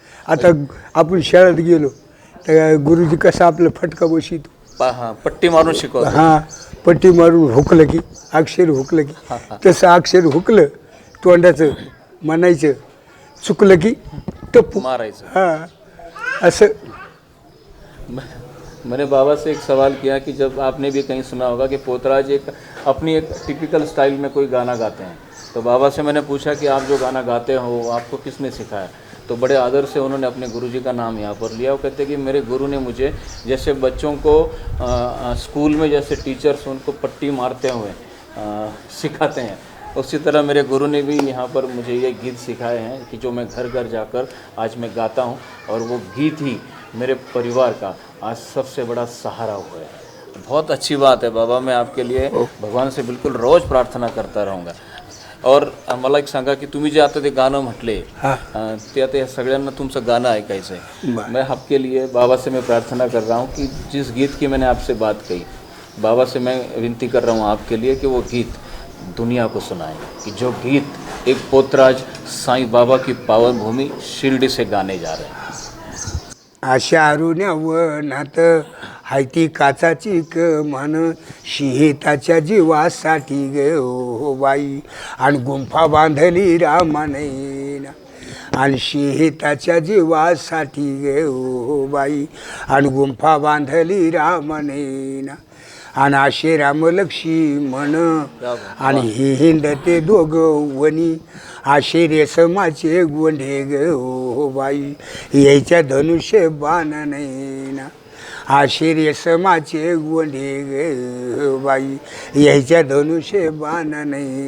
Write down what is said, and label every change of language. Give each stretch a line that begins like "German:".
Marathi: आता आपण शाळेत गेलो तर गुरुजी कसं आपलं फटका बसितो, पट्टी मारून शिकवतो. हां, पट्टी मारून हुकलं की, अक्षर हुकलं की, तसं अक्षर हुकलं तोंडाचं म्हणायचं, चुकलं की टप्पू मारायचं. हां, असं.
Hindi: मैंने बाबा से एक सवाल किया कि जब आपने भी कहीं सुना होगा कि पोतराज एक अपनी एक टिपिकल स्टाइल में कोई गाना गाते हैं, तो बाबा से मैंने पूछा कि आप जो गाना गाते हो आपको किसने सिखाया? तो बड़े आदर से उन्होंने अपने गुरुजी का नाम यहाँ पर लिया। वो कहते कि मेरे गुरु ने मुझे, जैसे बच्चों को स्कूल में जैसे टीचर्स उनको पट्टी मारते हुए सिखाते हैं, उसी तरह मेरे गुरु ने भी यहाँ पर मुझे ये गीत सिखाए हैं कि जो मैं घर घर जाकर आज मैं गाता हूँ, और वो गीत ही मेरे परिवार का आज सबसे बड़ा सहारा हुआ है। बहुत अच्छी बात है बाबा, मैं आपके लिए भगवान से बिल्कुल रोज प्रार्थना करता रहूँगा।
Marathi: और मला एक सांगा की तुम्ही जे आता ते गाणं म्हटले, ते आता सगळ्यांना तुमचं गाणं ऐकायचं है।
Hindi: मैं आपके लिए बाबा से मैं प्रार्थना कर रहा हूँ कि जिस गीत की मैंने आपसे बात कही, बाबा से मैं विनती कर रहा हूँ आपके लिए कि वो गीत दुनिया को सुनाएं, कि जो गीत एक पोतराज साईं बाबा की पावन भूमि शिरडी से गाने जा रहे हैं।
Marathi: अशा अरुण्या वनात हाय ती काचाची कमान शिहिताच्या जीवासाठी गे हो बाई आणि गुंफा बांधली रामाने आणि शिहिताच्या जीवासाठी गे हो बाई आणि गुंफा बांधली रामाने आणि असे रामलक्ष्मण आणि ही हिंडते दोघं वनी असे रेशमाचे गोंडे गे हो बाई यायच्या धनुष्य बाणने असे रेशमाचे गोंडे गे बाई यायच्या धनुष्य बाणने